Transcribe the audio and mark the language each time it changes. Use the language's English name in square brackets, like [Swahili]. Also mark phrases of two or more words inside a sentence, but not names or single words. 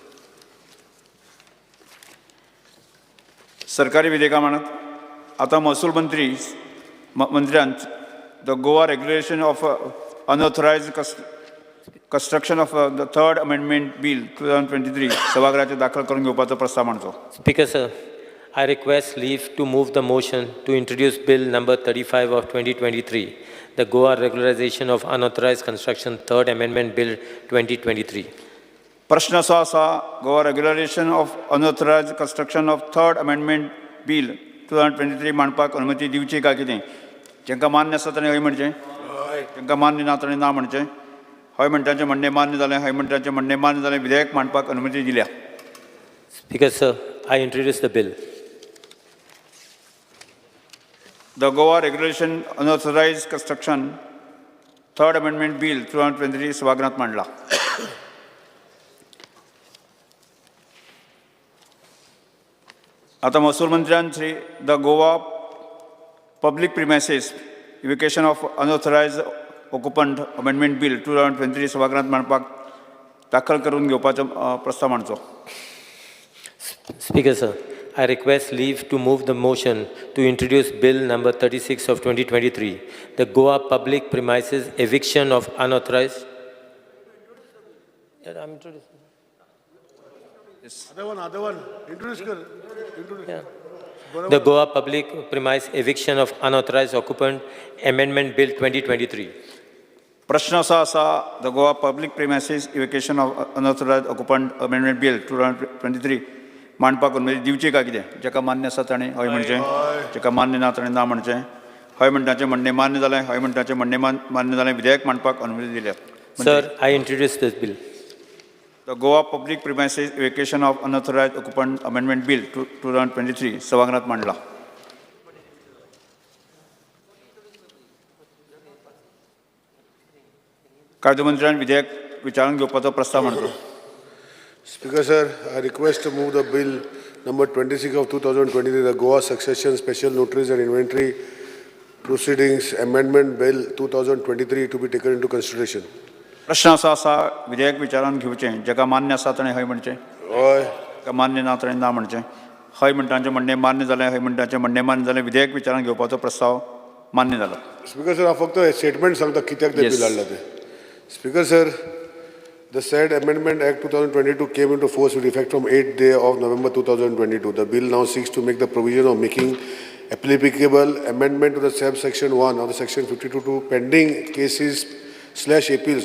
[Konkani] सरकारी विधेयकां म्हणत आतां महसूल मंत्र्यान द गोवा रेग्युलेशन ऑफ अनऑथरायज्ड कंस्ट्रक्शन ऑफ द थर्ड अमेंडमेंट बिल 2023 सभागृहाचेर दाखल करून घेवपाचो प्रस्ताव मांडचो [English] Speaker sir I request leave to move the motion to introduce Bill number 35 of 2023, the Goa Regularization of Unauthorized Construction, Third Amendment Bill 2023. [Konkani] प्रश्न असो आसा गोवा रेग्युलेशन ऑफ अनऑथरायज्ड कंस्ट्रक्शन ऑफ थर्ड अमेंडमेंट बिल 2023 मांडपाक अनुमती दिवची काय कितें जेंकां मान्य आसा ताणें हय म्हणचें जेंकां मान्य ना ताणें ना म्हणचें हय म्हणटाचें म्हणणें मान्य जालें हय म्हणटाचें म्हणणें मान्य जालें विधेयक मांडपाक अनुमती दिल्या [English] Speaker sir, I introduce the bill. [Konkani] The Goa Regulation Unauthorized Construction Third Amendment Bill 2023 सभागृहात मांडला आता महसूल मंत्र्यान श्री द गोवा पब्लिक प्रिमायसेस इव्हिकेशन ऑफ अनऑथरायज्ड ऑक्युपंट अमेंडमेंट बिल 2023 सभागृहात मांडपाक दाखल करून घेवपाचो प्रस्ताव मांडचो [English] Speaker sir, I request leave to move the motion to introduce Bill number 36 of 2023, the Goa Public Premises Eviction of Unauthorized. Yeah, I'm introducing. Yes. Other one. Introduce. Yeah. The Goa Public Premise Eviction of Unauthorized Occupant Amendment Bill 2023. [Konkani] प्रश्न असो आसा द गोवा पब्लीक प्रिमायसीस इव्हॅक्युएशन ऑफ अनऑथरायज्ड ऑक्युपंट अमेंडमेंट बिल 2023 मांडपाक अनुमती दिवची काय कितें जेका मान्य आसा ताणें हय म्हणचें जेका मान्य ना ताणें ना म्हणचें हय म्हणटाचें म्हणणें मान्य जालें हय म्हणटाचें म्हणणें मान्य जालें विधेयक मांडपाक अनुमती दिल्या [English] Sir, I introduce this bill. [Konkani] द गोवा पब्लीक प्रिमायसीस इव्हॅक्युएशन ऑफ अनऑथरायज्ड ऑक्युपंट अमेंडमेंट बिल 2023 सभागृहात मांडला कायदोमंत्र्यान विधेयक विचारून घेवपाचो प्रस्ताव मांडलो [English] Speaker sir, I request to move the bill number 26 of 2023, the Goa Succession Special Notaries and Inventory Proceedings Amendment Bill 2023 to be taken into consideration. [Konkani] प्रश्न असो आसा विधेयक विचारान घेवचें जेका मान्य आसा ताणें हय म्हणचें हय जेका मान्य ना ताणें ना म्हणचें हय म्हणटाचें म्हणणें मान्य जालें हय म्हणटाचें म्हणणें मान्य जालें विधेयक विचारान घेवपाचो प्रस्ताव मान्य जालो [English] Speaker sir, [Konkani] हांव फक्त स्टेटमेंट सांगता कित्याक ते बिल हाडला तें. [English] Speaker sir, the said Amendment Act 2022 came into force with effect from 8th day of November 2022. The bill now seeks to make the provision of making applicable amendment to the subsection 1 of the section 52 to pending cases/appeals.